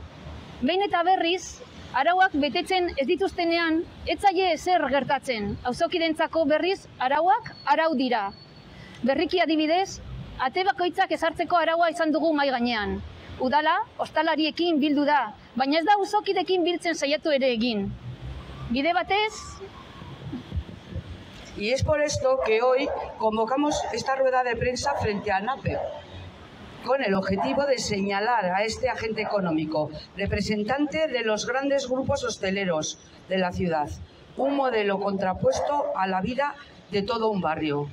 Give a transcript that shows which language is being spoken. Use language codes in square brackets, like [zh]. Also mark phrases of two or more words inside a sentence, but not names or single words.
[eu] Behin eta berriz, arauak betetzen ez dituztenean, ez zaie ezer gertatzen. Auzokidentzako berriz, arauak arau dira. Berriki adibidez, ate bakoitzak ezartzeko araua izan dugu mahai gainean. Udala, ostalariekin bildu da, baina ez da auzokidekin biltzen saiatu ere egin. Bide batez... [es] Y es por esto que hoy convocamos esta rueda de prensa frente a ANAPE, con el objetivo de señalar a este agente económico, representante de los grandes grupos hosteleros de la ciudad, un modelo contrapuesto a la vida de todo un barrio.